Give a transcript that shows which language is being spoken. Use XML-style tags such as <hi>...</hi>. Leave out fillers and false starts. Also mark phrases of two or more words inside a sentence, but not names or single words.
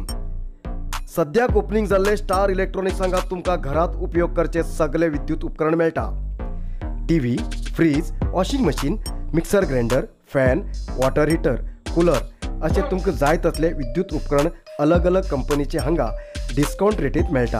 <kok>सध्याक ओपनिंग जाल्ले स्टार इलेक्ट्रॉनिक्स हांगा तुमका घरात उपयोग करचे सगळे विद्युत उपकरण मेळटा।</kok> <en>TV, fridge, washing machine, mixer grinder, fan, water heater, cooler</en> <kok>असे तुमका जाय तसले विद्युत उपकरण अलग अलग कंपनीचे हांगा</kok> <en>discount rate</en> <kok>मेळटा।</kok>